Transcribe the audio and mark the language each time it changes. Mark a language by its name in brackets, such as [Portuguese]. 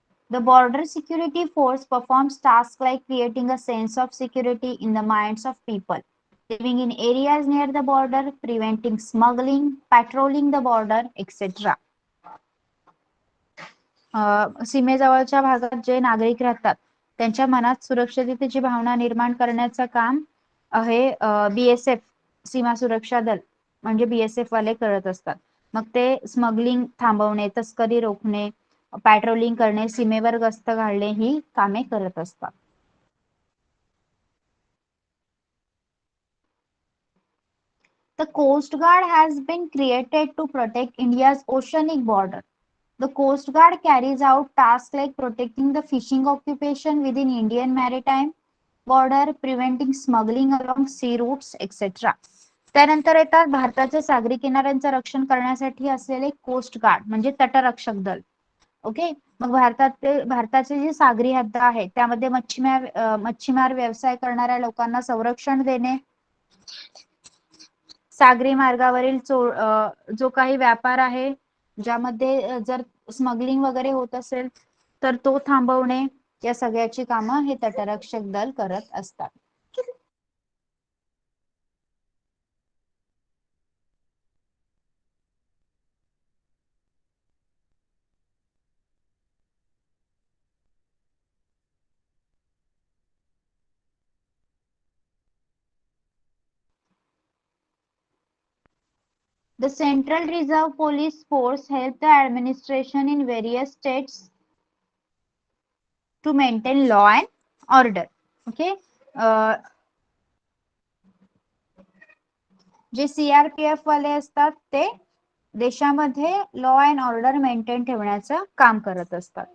[English] The border security force performs tasks like creating a sense of security in the minds of people living in areas near the border, preventing smuggling, patrolling the border, etc. [Marathi] सीमेजवळच्या भागात जे नागरिक राहतात त्यांच्या मनात सुरक्षिततेची भावना निर्माण करण्याचं काम हे BSF सीमा सुरक्षा दल म्हणजे BSF वाले करत असतात. मग ते स्मगलिंग थांबवणे, तस्करी रोखणे, पॅट्रोलिंग करणे, सीमेवर गस्त घालणे ही कामे करत असतात. [English] The Coast Guard has been created to protect India's oceanic border. The Coast Guard carries out tasks like protecting the fishing occupation within Indian maritime border, preventing smuggling along sea routes, etc. [Marathi] त्यानंतर येतात भारताच्या सागरी किनाऱ्यांचं रक्षण करण्यासाठी असलेले coast guard म्हणजे तटरक्षक दल. ओके. मग भारताचे जे सागरी हद्द आहेत त्यामध्ये मच्छीमार व्यवसाय करणाऱ्या लोकांना संरक्षण देणे, सागरी मार्गावरील जो काही व्यापार आहे ज्यामध्ये जर स्मगलिंग वगैरे होत असेल तर तो थांबवणे, या सगळ्याची कामं हे तटरक्षक दल करत असतात. [English] The Central Reserve Police Force help the administration in various states to maintain law and order. Okay. [Marathi] जे CRPF वाले असतात ते देशामध्ये लॉ अँड ऑर्डर मेंटेन ठेवण्याचं काम करत असतात.